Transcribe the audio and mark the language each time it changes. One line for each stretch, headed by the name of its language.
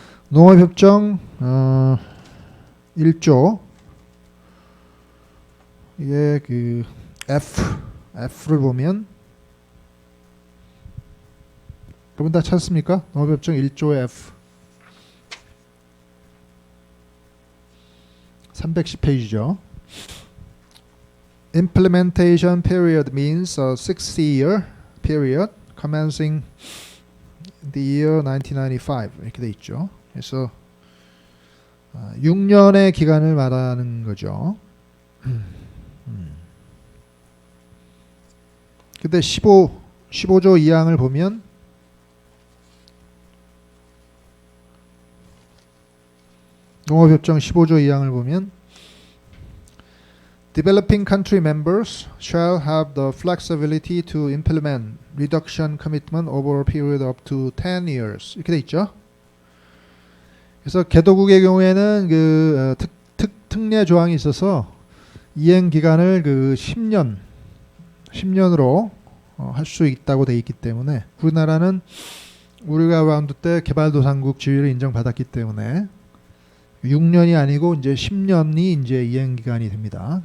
Korean: 농업협정 1조 이게 그 F를 보면 여러분 다 찾습니까? 농업협정 1조의 F 310페이지죠.
English: Implementation period means a 6-year period commencing the year 1995
Korean: 이렇게 돼 있죠. 그래서 6년의 기간을 말하는 거죠. 근데 15조 2항을 보면
English: 농업협정 15조 2항을 보면 Developing country members shall have the flexibility to implement reduction commitment over a period up to 10 years
Korean: 이렇게 돼 있죠. 그래서 개도국의 경우에는 그 특례 조항이 있어서 이행 기간을 그 10년으로 할 수 있다고 돼 있기 때문에 우리나라는 우리가 라운드 때 개발도상국 지위를 인정받았기 때문에 6년이 아니고 이제 10년이 이제 이행 기간이 됩니다.